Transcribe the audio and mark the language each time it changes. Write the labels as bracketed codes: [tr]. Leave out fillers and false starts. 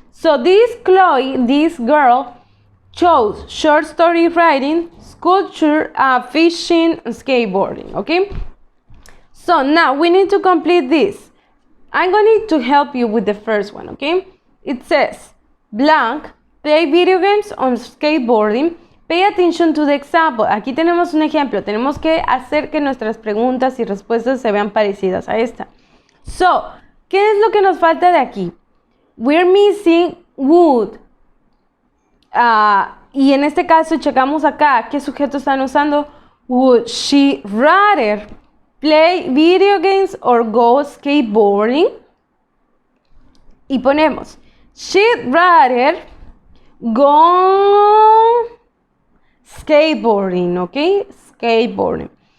[en] So this Chloe, this girl, chose short story writing, sculpture, fishing, and skateboarding, okay? So now we need to complete this. I'm going to help you with the first one, okay? It says, blank, play video games on skateboarding. Pay attention to the example. [es] Aquí tenemos un ejemplo. Tenemos que hacer que nuestras preguntas y respuestas se vean parecidas a esta. So, ¿qué es lo que nos falta de aquí? [en] We're missing would. [es] Y en este caso, checamos acá qué sujeto están usando. [en] Would she rather play video games or go skateboarding? [es] Y ponemos, [en] she'd rather go skateboarding, ¿ok? Skateboarding.